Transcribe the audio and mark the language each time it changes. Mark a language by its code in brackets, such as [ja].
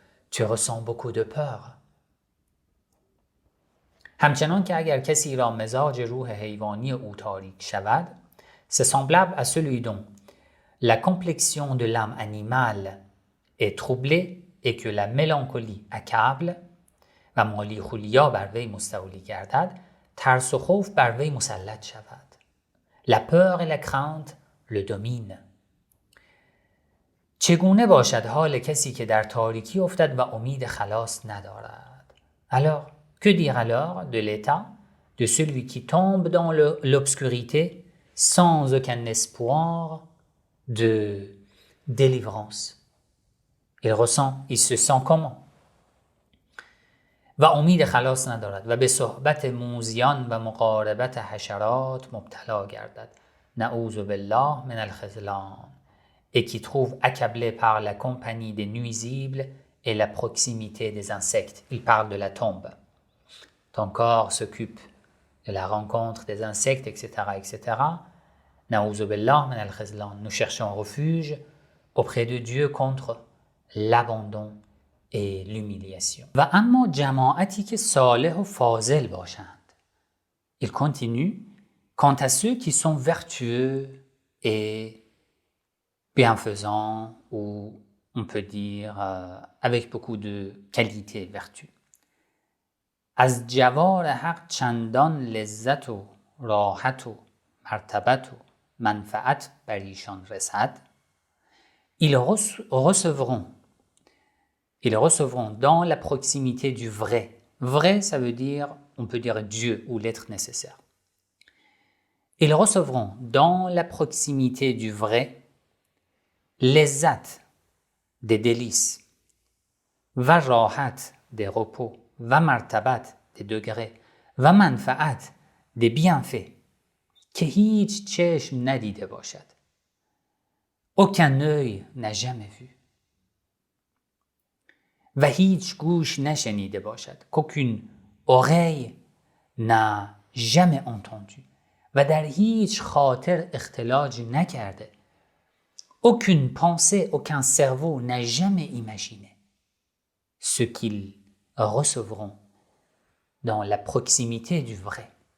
[fr] Tu ressens beaucoup de peur. [fa] همچنان که اگر کسی را مزاج روح حیوانی او تاریک شود، [fr] c'est semblable à celui dont la complexion de l'âme animale est troublée et que la mélancolie accable [fa] و مالی خولیا بر وی مستولی گردد، ترس و خوف بر وی مسلط شود. [fr] La peur et la crainte le dominent. [fa] چگونه باشد حال کسی که در تاریکی افتد و امید خلاص ندارد؟ [fr] Alors, que dire alors de l'état de celui qui tombe dans l'obscurité sans aucun espoir de délivrance? Il se sent comment? [fa] و امید خلاص ندارد و به صحبت موذیان و مقاربت حشرات مبتلا گردد. [ar] نعوذ بالله من الخذلان. [fr] Et qui trouve accablé par la compagnie des nuisibles et la proximité des insectes. Il parle de la tombe. Ton corps s'occupe de la rencontre des insectes, etc., etc. [ar] Na'ouz billah min al-khizlan. [fr] Nous cherchons refuge auprès de Dieu contre l'abandon et l'humiliation. [fa] و اما جماعتی که صالح و فاضل باشند. [fr] Il continue. Quant à ceux qui sont vertueux et bienfaisants, ou on peut dire avec beaucoup de qualité, vertu. [fa] از جوار حق چندان لذت و راحت و مرتبت و منفعت بر ایشان رسد. [fr] Ils recevront dans la proximité du vrai. Vrai, ça veut dire, on peut dire Dieu ou l'être nécessaire. Ils recevront dans la proximité du vrai لذت des délices و راحت des repos و مرتبت des degrés و منفعت des bienfaits [fa] که هیچ چشم ندیده باشد. [fr] Aucun œil n'a jamais vu. [fa] و هیچ گوش نشنیده باشد. [fr] Qu'aucune oreille n'a jamais entendu. [fa] و در هیچ خاطر اختلاج نکرده. [fr] Aucune pensée, aucun cerveau n'a jamais imaginé ce qu'ils recevront dans la proximité du vrai.